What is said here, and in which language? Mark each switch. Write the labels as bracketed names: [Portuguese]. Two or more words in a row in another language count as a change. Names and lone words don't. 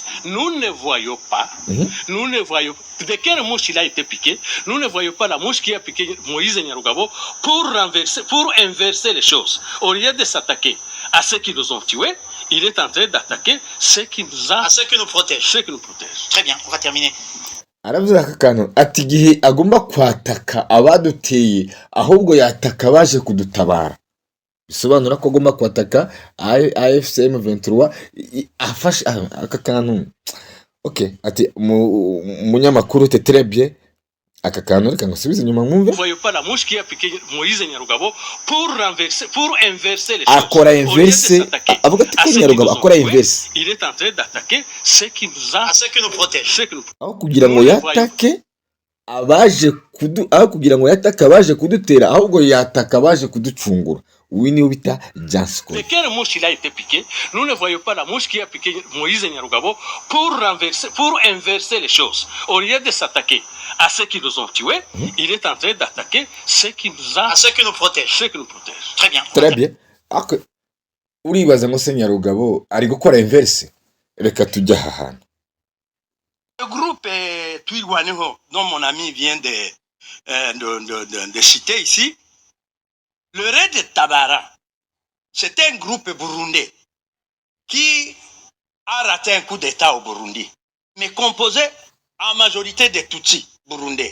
[French] Nous ne voyons pas, de quelle mouche il a été piqué, nous ne voyons pas la mouche qui a piqué Moïse Nyarugabo pour inverser les choses. Au lieu de s'attaquer à ceux qui nous ont tués, il est en train d'attaquer ceux qui nous protègent. Très bien, on va terminer. [Kinyarwanda] Aravuze aka kantu ati igihe agomba kwataka abaduteye ahubwo yataka baje kudutabara. Bisobanura ko agomba kwataka AFCM 23 afashe aka kantu. Okay, ati munyamakuru [French] très bien [Kinyarwanda] aka kantu reka ngasubize nyuma mwumve. [French] Voyez pas la mouche qui a piqué Moïse Nyarugabo pour inverser les choses. [Kinyarwanda] Akora inverse avuga ati ko Nyarugabo akora inverse. [French] Il est en train d'attaquer ceux qui nous protègent. [Kinyarwanda] Aho kugira ngo yatake abaje kudutera ahubwo yataka abaje kuducungura. Oui, ni ubita Jasko. [French] De quelle mouche il a été piqué? Nous ne voyons pas la mouche qui a piqué Moïse Nyarugabo pour inverser les choses. Au lieu de s'attaquer à ceux qui nous ont tués, il est en train d'attaquer ceux qui nous protègent. Très bien. Très bien. [Kinyarwanda] Ako uribaza ngo se Nyarugabo ari gukora inverse. Reka tujya aha hantu. [French] Le groupe Twirwaneho dont mon ami vient de citer ici, le Red Tabara, c'est un groupe burundais qui a raté un coup d'État au Burundi, mais composé en majorité des Tutsis burundais.